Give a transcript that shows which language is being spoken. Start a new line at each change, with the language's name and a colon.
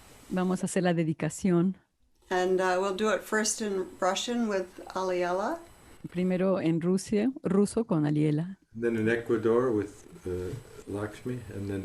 Spanish: Vamos a hacer la dedicación.
English: And we'll do it first in Russian with Aliela.
Spanish: Primero en ruso con Aliela.
English: Then in Ecuador with Lakshmi, and then